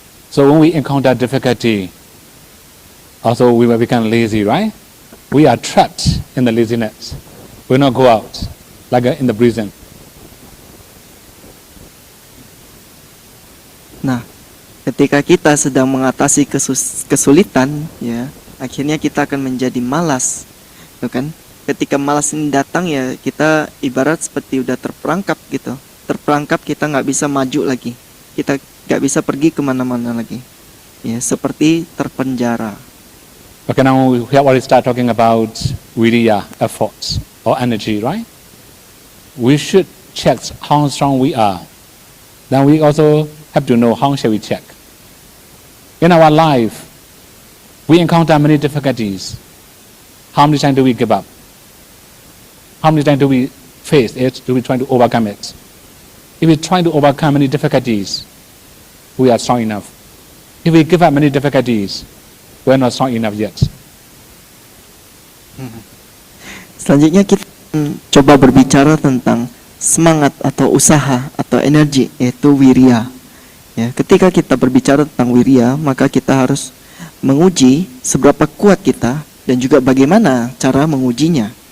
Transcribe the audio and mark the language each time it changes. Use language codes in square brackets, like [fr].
[en] So when we encounter difficulty, also we will become lazy, right? We are trapped in the laziness. We will not go out like in the prison. [id] Nah, ketika kita sedang mengatasi kesulitan, ya, akhirnya kita akan menjadi malas, kan? Ketika malas ini datang, ya kita ibarat seperti udah terperangkap gitu. Terperangkap, kita nggak bisa maju lagi. Kita nggak bisa pergi kemana-mana lagi. Ya, seperti terpenjara. [en] Okay, now we have already start talking about virya, efforts or energy, right? We should check how strong we are. Then we also have to know how shall we check. In our life, we encounter many difficulties. How many times do we give up? How many times do we face it? Do we try to overcome it? If we try to overcome many difficulties, we are strong enough. If we give up many difficulties, we are not strong enough yet. [id] Selanjutnya kita coba berbicara tentang semangat atau usaha atau energi, yaitu wirya. Ya, ketika kita berbicara tentang wirya, maka kita harus menguji seberapa kuat kita dan juga bagaimana cara mengujinya.